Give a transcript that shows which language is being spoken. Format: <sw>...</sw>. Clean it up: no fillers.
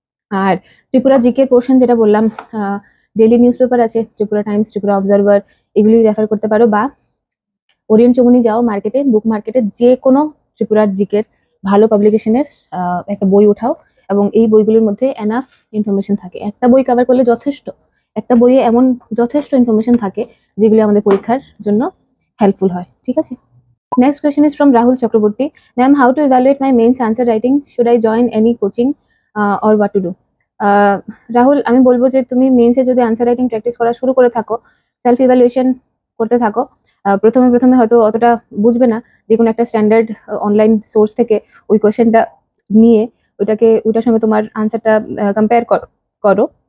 <bn>আর Tripura GK portion যেটা বললাম, daily news paper আছে, ত্রিপুরা টাইমস, ত্রিপুরা অবজারভার, এগুলি রেফার করতে পারো, বা ওরিয়েন্ট চৌমুনি যাও মার্কেটে, বুক মার্কেটে যে কোনো ত্রিপুরার জিকের ভালো পাবলিকেশনের একটা বই উঠাও, এবং এই বইগুলোর মধ্যে এনাফ ইনফরমেশন থাকে, একটা বই কভার করলে যথেষ্ট, একটা বইয়ে এমন যথেষ্ট ইনফরমেশন থাকে যেগুলি আমাদের পরীক্ষার জন্য হেল্পফুল হয়, ঠিক আছে।</bn> <en>Next question is from Rahul Chakraborty. Ma'am, how to evaluate my mains answer writing? Should I join any coaching or what to do?</en> <bn>Rahul, আমি বলবো যে তুমি মেন্সে যদি আনসার রাইটিং প্র্যাকটিস করা শুরু করে থাকো, সেলফ ইভ্যালুয়েশন করতে থাকো, প্রথমে প্রথমে হয়তো অতটা বুঝবে না, যে কোনো একটা স্ট্যান্ডার্ড অনলাইন সোর্স থেকে ওই কোয়েশ্চেনটা নিয়ে ওইটার সঙ্গে তোমার আনসারটা কম্পেয়ার করো।</bn>